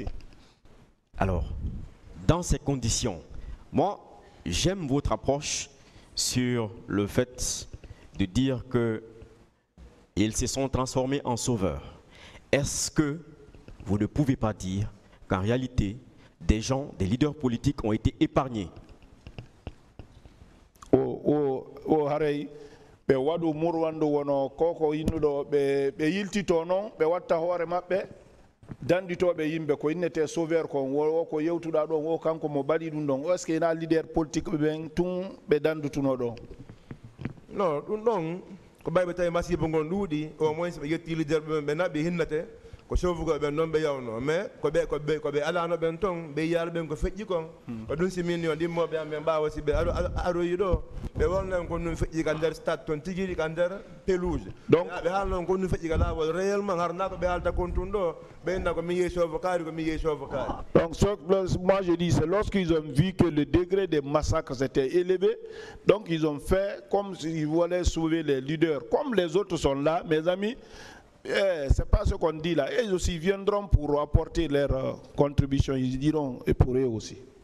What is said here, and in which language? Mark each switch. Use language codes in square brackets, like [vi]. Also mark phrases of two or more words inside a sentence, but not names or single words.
[fr] Alors, dans ces conditions, moi, j'aime votre approche sur le fait de dire qu'ils se sont transformés en sauveurs. Est-ce que vous ne pouvez pas dire qu'en réalité, des gens, des leaders politiques ont été épargnés? [ff] Haray be wadu murwando wono koko innudo be yiltito non be watta hoore mabbe danditobe yimbe ko innete sauveur ko wo ko yewtuda don wo kanko mo badi dum don [fr] est ce que [ff] na [fr] leader politique [ff] be tun be dandutuno don non dum don ko baybe tay masibo ngon duudi [fr] au moins [ff] be yetti leader be nabe hinnate ko sauvugo be non be yawno mais ko be ala no ben ton be yar ben ko fejji kon ko dun si min yon dimmo be am be bawo si be aro yido be wonna ko nun fejji kan der stade ton tigiri kan der pelouse donc be halno ko nun fejji kala wol réellement harna ko be alta kontundo be na ko mi yeso vokari ko mi yeso vokari. [fr] Donc moi je dis c'est lorsqu'ils ont vu que le degré des massacres était élevé, donc ils ont fait comme s'ils voulaient sauver les leaders. Comme les autres sont là, mes amis, c'est pas ce qu'on dit là. Ils aussi viendront pour apporter leur contribution. Ils diront et pour eux aussi.